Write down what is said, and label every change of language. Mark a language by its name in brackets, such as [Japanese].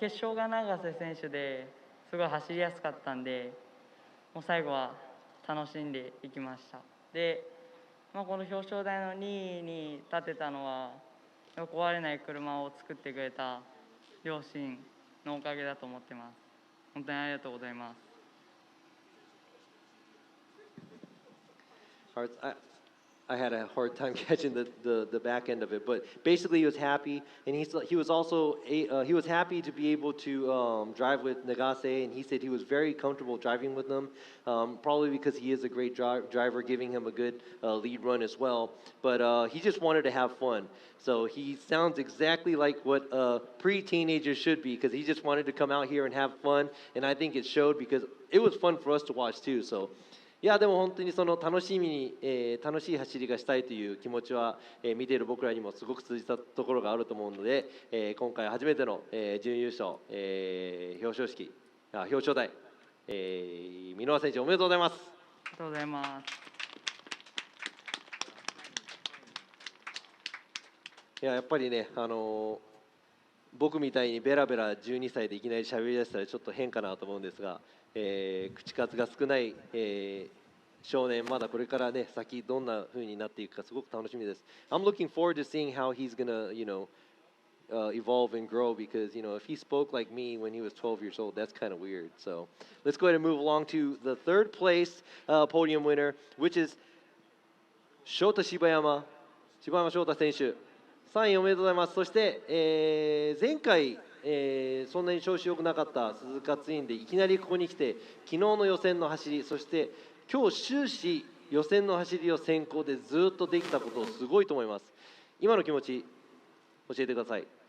[Japanese] 決勝が永瀬選手ですごい走りやすかったんで、もう最後は楽しんでいきました。で、この表彰台の2位に立てたのは壊れない車を作ってくれた両親のおかげだと思ってます。本当にありがとうございます。 [English] I had a hard time catching the back end of it, but basically he was happy, and he was also he was happy to be able to drive with Nagase, and he said he was very comfortable driving with them, probably because he is a great driver, giving him a good lead run as well. But he just wanted to have fun, so he sounds exactly like what a pre-teenager should be, because he just wanted to come out here and have fun, and I think it showed because it was fun for us to watch too. So. [Japanese] いやでも本当にその楽しい走りがしたいという気持ちは、見ている僕らにもすごく通じたところがあると思うので、今回初めての、準優勝、表彰台、箕輪選手おめでとうございます。ありがとうございます。やっぱりね、僕みたいにベラベラ12歳でいきなり喋り出したらちょっと変かなと思うんですが、口数が少ない、少年、まだこれからね、先どんな風になっていくかすごく楽しみです。 [English] I'm looking forward to seeing how he's gonna, evolve and grow because, if he spoke like me when he was 12 years old, that's kind of weird. So let's go ahead and move along to the third place podium winner, which is Shota柴山翔太選手。 [Japanese] 3位おめでとうございます。そして、前回そんなに調子良くなかった鈴鹿ツインでいきなりここに来て昨日の予選の走り、そして今日終始予選の走りを先行でずっとできたことすごいと思います。今の気持ち教えてください。